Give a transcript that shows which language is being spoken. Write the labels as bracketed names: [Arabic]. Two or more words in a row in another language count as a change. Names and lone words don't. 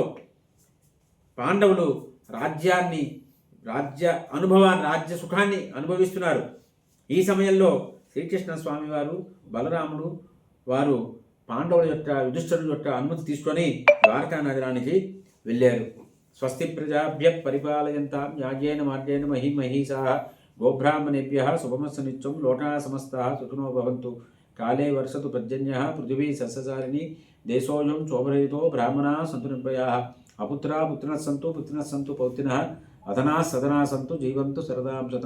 [Telugu] పాండవులు రాజ్య అనుభవాన్ని, రాజ్య సుఖాన్ని అనుభవిస్తున్నారు. ఈ సమయంలో శ్రీకృష్ణ స్వామి వారు, బలరాముడు వారు పాండవుల యొక్క, యుధిష్ఠిరుల యొక్క అనుమతి తీసుకొని ద్వారకా నగరానికి వెళ్ళారు. [Sanskrit] స్వస్తి ప్రజాభ్య పరిపాలయంతాం న్యాయేన మార్గేణ మహీమహీషాః గోబ్రాహ్మణేభ్యః శుభమస్తు నిత్యం లోకా సమస్తాః సుఖినో భవంతు. కాలే వర్షతు పర్జన్యః పృథివీ సస్యచారిణీ దేశోऽयं శోభరహితో బ్రాహ్మణాः సంతు నిర్భయాः అపుత్రా పుత్రిణः సంతు పౌత్రిణः అధనాः సదనాः సంతు జీవంతు శరదాం శతం.